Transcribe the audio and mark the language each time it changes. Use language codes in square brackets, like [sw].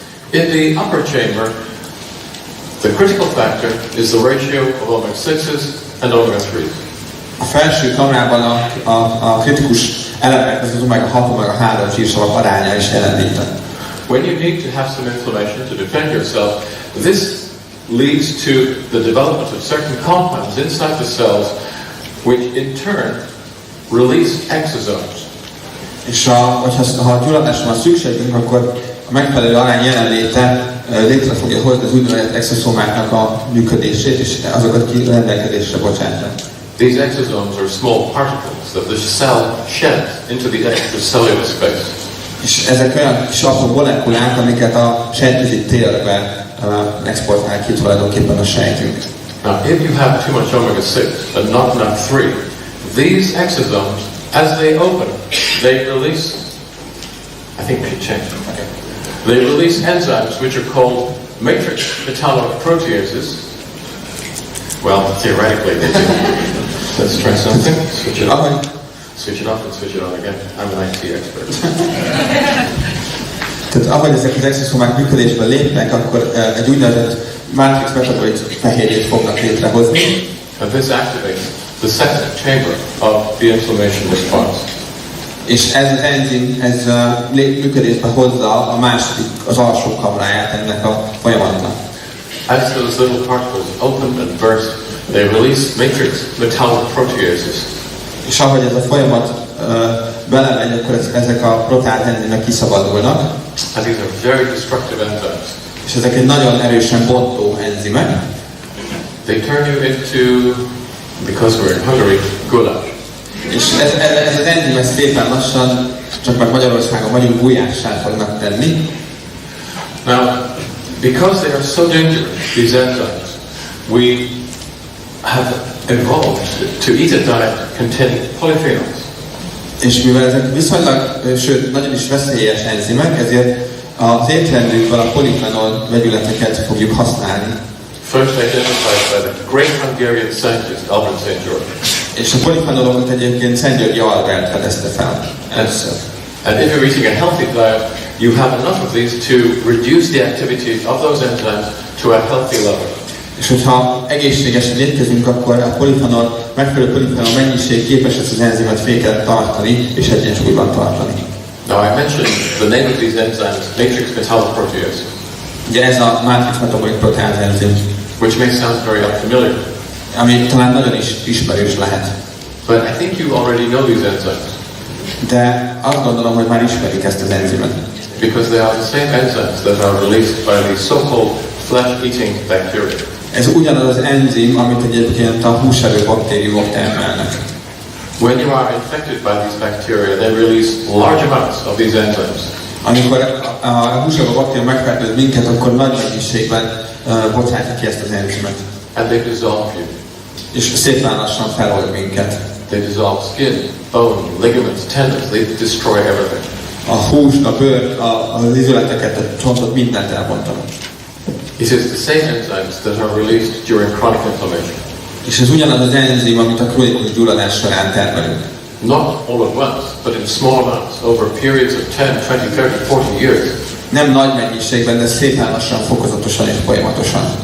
[en] In the upper chamber, the critical factor is the ratio of omega-6s and omega-3s. [hu] A felső kamrában a kritikus elemek, az omega-6, omega-3 zsírsavak aránya is jelenlített. [en] When you need to have some inflammation to defend yourself, this leads to the development of certain compounds inside the cells, which in turn release exosomes. [hu] És ha gyulladásra van szükségünk, akkor a megfelelő arány jelenléte létre fogja hozni az úgynevezett exoszomáknak a működését, és azokat ki rendelkezésre bocsátja. [en] These exosomes are small particles that the cell sheds into the extracellular space. [hu] És ezek olyan kis apró molekulák, amiket a sejtközi térbe exportál ki tulajdonképpen a sejtünk. [en] Now, if you have too much omega-6 and not enough 3, these exosomes, as they open, they release, I think we should change them. Okay. They release enzymes which are called matrix metalloproteases. Well, theoretically they do. Let's try something. Switch it off. Switch it off and switch it on again. I'm an IT expert. [hu] Tehát ahogy ezek az exoszomák működésben lépnek, akkor egy úgynevezett mátrix metabolit fehérjét fognak létrehozni. [en] And this activates the second chamber of the inflammation response. [hu] És ez az enzim, ez működésbe hozza a második, az alsó kamráját ennek a folyamatnak. [en] As those little particles open and burst, they release matrix metalloproteases. [hu] És ahogy ez a folyamat belemegy, akkor ezek a proteáz enzimek kiszabadulnak. [en] And these are very destructive enzymes. [hu] És ezek egy nagyon erősen bontó enzimek. [en] They turn you into, because we're in Hungary, goulash. [hu] És ez az enzim ez szépen lassan, csak már Magyarországon vagyunk, gulyássá fognak tenni. [en] Now, because they are so dangerous, these enzymes, we have evolved to eat a diet containing polyphenols. [hu] És mivel ezek viszonylag, sőt, nagyon is veszélyes enzimek, ezért az étrendünkben a polifenol vegyületeket fogjuk használni. [en] First identified by the great Hungarian scientist Albert St. George. [hu] És a polifenolokat egyébként Szent Györgyi Albert fedezte fel. [en] And if you're eating a healthy diet, you have enough of these to reduce the activity of those enzymes to a healthy level. [hu] És hogyha egészségesen étkezünk, akkor a polifenol, megfelelő polifenol mennyiség képes ezt az enzimet féken tartani és egyensúlyban tartani. [en] Now I mentioned the name of these enzymes, matrix metalloprotease. [hu] Ugye ez a matrix metabolik proteáz enzim, [en] which may sound very unfamiliar. [hu] Ami talán nagyon is ismerős lehet. [en] But I think you already know these enzymes. [hu] De azt gondolom, hogy már ismerik ezt az enzimet. [en] Because they are the same enzymes that are released by the so-called flesh-eating bacteria. [hu] Ez ugyanaz az enzim, amit egyébként a húsevő baktériumok termelnek. [en] When you are infected by these bacteria, they release large amounts of these enzymes. [hu] Amikor a húsevő baktérium megfertőz minket, akkor nagy mennyiségben bocsátja ki ezt az enzimet. [en] And they dissolve you. [hu] És szépen lassan felold minket. [en] They dissolve skin, bone, ligaments, tendons. They destroy everything. [hu] A húst, a bőrt, az izületeket, a csontot, mindent elbontanak. [en] It is the same enzymes that are released during chronic inflammation. [hu] És ez ugyanaz az enzim, amit a krónikus gyulladás során termelünk. [en] Not all at once, but in small amounts, over periods of 10, 20, 30, 40 years. [hu] Nem nagy mennyiségben, de szépen lassan, fokozatosan és folyamatosan.